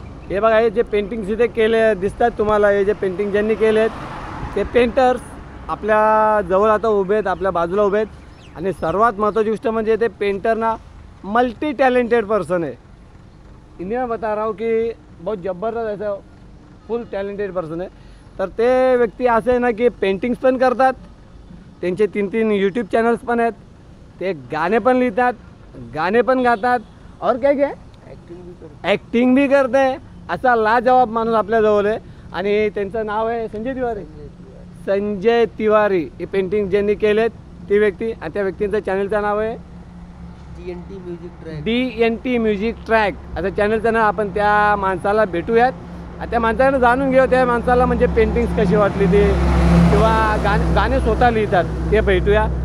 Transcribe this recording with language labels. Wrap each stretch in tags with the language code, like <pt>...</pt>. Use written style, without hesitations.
<mr>हे बघा, हे जे पेंटिंग्स इथे केले दिसतात तुम्हाला, हे जे पेंटिंग ज्यांनी केले आहेत ते पेंटर्स आपल्या जवळ आता उभे आहेत, आपल्या बाजूला उभे आहेत. आणि सर्वात महत्त्वाची गोष्ट म्हणजे ते पेंटर ना</mr> <hi>मल्टी टैलेंटेड पर्सन है. इन्हें मैं बता रहा हूँ कि बहुत ज़बरदस्त ऐसा फुल टॅलेंटेड पर्सन आहे.</hi> <mr>तर ते व्यक्ती असे आहे ना की पेंटिंग्स पण करतात, त्यांचे 3-3 यूट्यूब चॅनल्स पण आहेत, ते गाणे पण लिहितात, गाणे पण गातात,</mr> <hi>और क्या क्या ॲक्टिंग भी करते हैं.</hi> <mr>असा लाजवाब माणूस आपल्याजवळ आहे. आणि त्यांचं नाव आहे संजय तिवारी. संजय तिवारी हे पेंटिंग ज्यांनी केलेत ती व्यक्ती, आणि त्या व्यक्तींचं चॅनलचं नाव आहे DNT music track. DNT music track असं चॅनलचं नाव. आपण त्या माणसाला भेटूयात आणि त्या माणसाला जाणून घेऊ त्या माणसाला म्हणजे पेंटिंग्स कशी वाटली ती, किंवा गाणे स्वतः लिहितात ते भेटूया.</mr>